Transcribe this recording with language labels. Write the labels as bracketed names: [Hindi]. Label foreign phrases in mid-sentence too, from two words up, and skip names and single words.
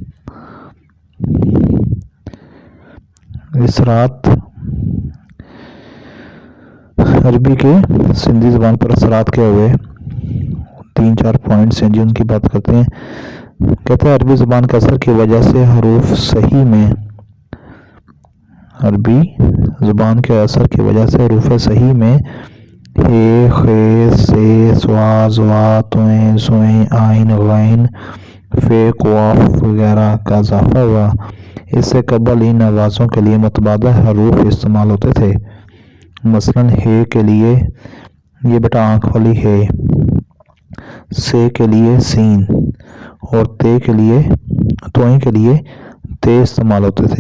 [Urdu] اثرات عربی کے سندھی زبان پر اثرات کیا ہوئے؟ 3-4 پوائنٹس ہیں جی، ان کی بات کرتے ہیں۔ کہتے ہیں عربی زبان کے اثر کی وجہ سے حروف صحیح میں عربی زبان کے اثر کی وجہ سے حروف صحیح میں ہ، خ، س، ص، ض، ط، ث، ع، غ، ف، ق وغیرہ کا اضافہ ہوا۔ اس سے قبل ان آوازوں کے لیے متبادل حروف استعمال ہوتے تھے، مثلاً ہ کے لیے یہ بیٹا آنکھ والی ہے، س کے لیے سین اور تے کے لیے توئیں کے لیے تے استعمال ہوتے تھے۔